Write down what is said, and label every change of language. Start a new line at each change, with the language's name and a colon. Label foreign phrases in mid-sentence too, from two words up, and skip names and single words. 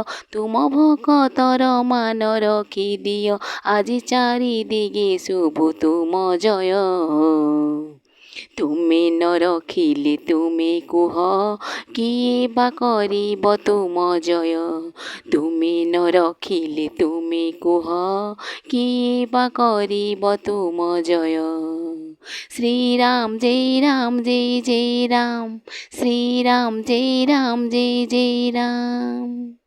Odia: ତୁମ ଭକ୍ତର ମାନ ରଖି ଦିଅ, ଆଜି ଚାରିଦିଗେ ଶୁଭୁ ତୁମ ଜୟ। ତୁମେ ନ ରଖିଲେ ତୁମେ କୁହ, କିଏ ବା କରିବ ତୁମ ଜୟ। ତୁମେ ନ ରଖିଲେ ତୁମେ କୁହ, କିଏ ବା କରିବ ତୁମ ଜୟ।
Hindi: श्री राम जय राम जय जय राम, श्री राम जय राम जय जय राम।